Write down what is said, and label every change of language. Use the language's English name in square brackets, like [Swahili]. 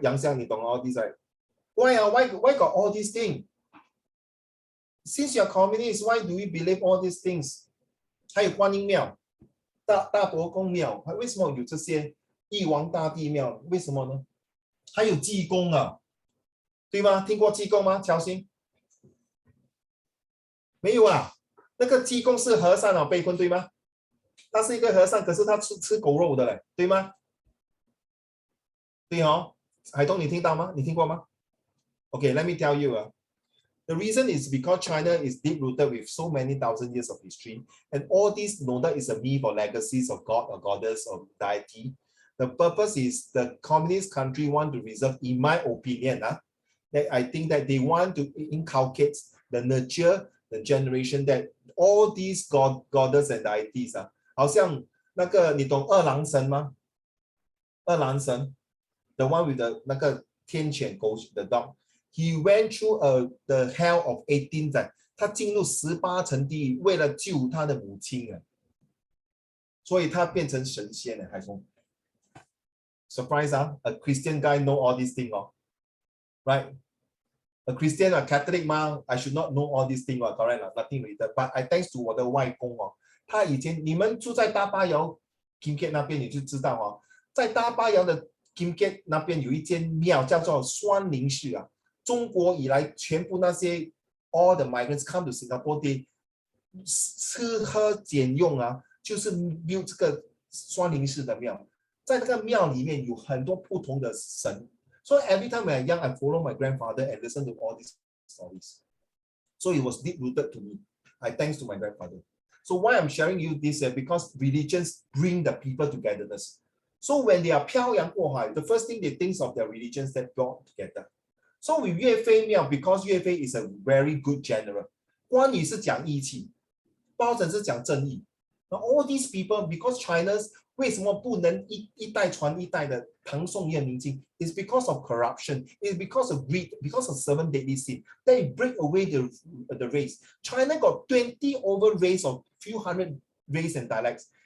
[English] 杨香， [Chinese] 你懂 [English] all these, right? Why got all these things? Since you're communist, why do we believe all these things? [Chinese] 还有观音庙、大伯公庙，为什么有这些玉皇大帝庙？为什么呢？还有济公啊，对吗？听过济公吗？乔欣？没有啊，那个济公是和尚啊，被困对吗？他是一个和尚，可是他吃狗肉的嘞，对吗？对哦，海东你听到吗？你听过吗 ？ [English] Okay, let me tell you. The reason is because China is deep-rooted with so many thousand years of history, and all this no doubt is a myth or legacies of God or goddess or deity. The purpose is the communist country want to reserve, in my opinion, that I think that they want to inculcate the nurture the generation that all these goddess and deities [Chinese] 好像那个你懂二郎神吗？ [English] 二郎神 ，the one with the [Chinese] 那个天犬狗 [English] the dog, he went through the hell of 18 载， [Chinese] 他进入18层地狱，为了救他的母亲所以他变成神仙还说 [English] ，surprise a Christian guy know all these things right? A Christian or Catholic 吗 ？I should not know all these things correct nothing related. [Chinese] But I thanks to 我的外公他以前你们住在大巴窑 Kim Keat 那边，你就知道在大巴窑的 Kim Keat 那边有一间庙叫做双林寺中国以来全部那些 [English] all the migrants come to Singapore, they [Chinese] 吃喝俭用就是 build 这个双林寺的庙，在那个庙里面有很多不同的神。 [English] So every time when I'm young, I follow my grandfather and listen to all these stories. So it was deep-rooted to me. I thanks to my grandfather. So why I'm sharing you this because religions bring the people togetherness. So when they are 漂洋过海, the first thing they think of their religions that brought together. So with 岳飞庙 because 岳飞 is a very good general. [Chinese] 关羽是讲义气，包拯是讲正义。 [English] Now all these people because China's [Chinese] 为什么不能一代传一代的唐宋元明清 [English] ？Is because of corruption. Is because of greed. Because of 7 deadly sins. They break away the race. China got 20 over race of few hundred race and dialects.